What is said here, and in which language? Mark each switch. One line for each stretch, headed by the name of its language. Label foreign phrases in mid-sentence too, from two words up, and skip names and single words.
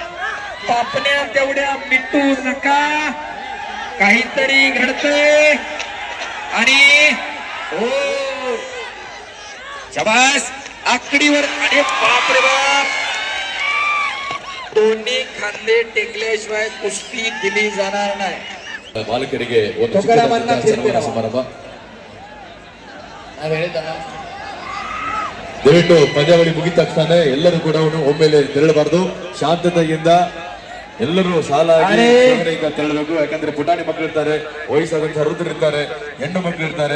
Marathi: पापण्या तेवढ्या मिटू नका, काहीतरी घडतंय. आणि ओ शबास, आकडीवर. अरे बाप रे बाप. दोन्ही खांदे टेकल्याशिवाय कुस्ती दिली जाणार नाही.
Kannada: ಮಾಲಕರಿಗೆ ಒಂದು ಸನ್ಮಾನ ಸಮಾರಂಭ. ದಯವಿಟ್ಟು ಪಂದ್ಯಾವಳಿ ಮುಗಿದ ತಕ್ಷಣ ಎಲ್ಲರೂ ಕೂಡ ಒಮ್ಮೆಲೆ ತೆರಳಬಾರದು. ಶಾಂತತೆಯಿಂದ ಎಲ್ಲರೂ ಸಾಲಾಗಿ ತೆರಳಬೇಕು. ಯಾಕಂದ್ರೆ ಪುಟಾಣಿ ಮಕ್ಕಳು ಇರ್ತಾರೆ, ವಯಸ್ಸಾದಂತಹ ವೃದ್ಧರು ಇರ್ತಾರೆ, ಹೆಣ್ಣು ಮಕ್ಕಳು ಇರ್ತಾರೆ.